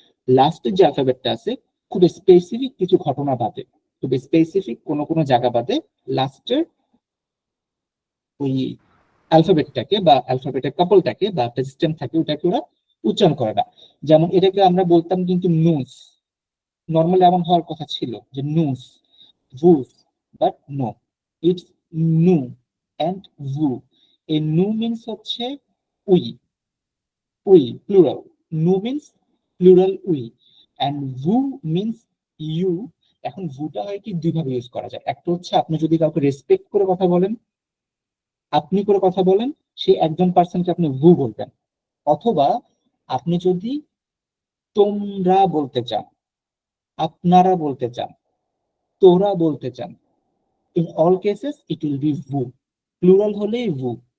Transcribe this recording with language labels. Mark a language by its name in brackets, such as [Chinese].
[Bangla] লাস্টের যে অ্যালফাবেটটা আছে, খুব স্পেসিফিক কিছু ঘটনা বাদে, খুব স্পেসিফিক কোনো জায়গা বাদে লাস্টের ওই অ্যালফাবেটটাকে বা অ্যালফাবেটের কাপলটাকে বা একটা সিস্টেম থাকে, ওটাকে ওরা উচ্চারণ করে না। যেমন এটাকে আমরা বলতাম কিন্তু নুস, নর্মালি এমন হওয়ার কথা ছিল যে নুস, ভুস, [English] But no, it's নু and vu. A nu means [Bangla] হচ্ছে [English] we, plural. Nu means plural we, and vu means you. [Bangla] এখন vuটা হয় কি দুইভাবে ইউজ করা যায়। একটা হচ্ছে আপনি যদি কাউকে রেসপেক্ট করে কথা বলেন, আপনি করে কথা বলেন, সেই একজন পার্সনকে আপনি ভু বলবেন। অথবা আপনি যদি তোমরা বলতে চান, আপনারা বলতে চান, তোরা বলতে চান, [English] in all cases it will be vu. [Bangla] Plural হলেই ভু।